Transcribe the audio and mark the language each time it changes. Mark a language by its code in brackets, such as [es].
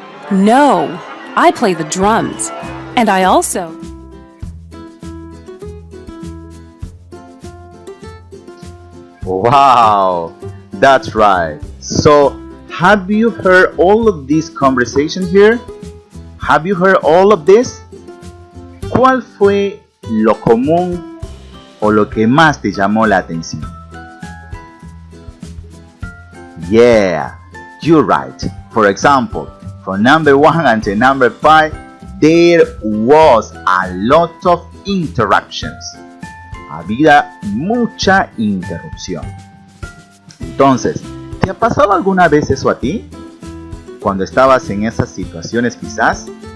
[en] No, I play the drums. And I also... Wow, that's right. So, have you heard all of this conversation here? Have you heard all of this? [es] ¿Cuál fue lo común o lo que más te llamó la atención? [en] Yeah, you're right. For example, from number 1 until number 5, there was a lot of interruptions. [es] Había mucha interrupción. Entonces, ¿te ha pasado alguna vez eso a ti? Cuando estabas en esas situaciones quizás.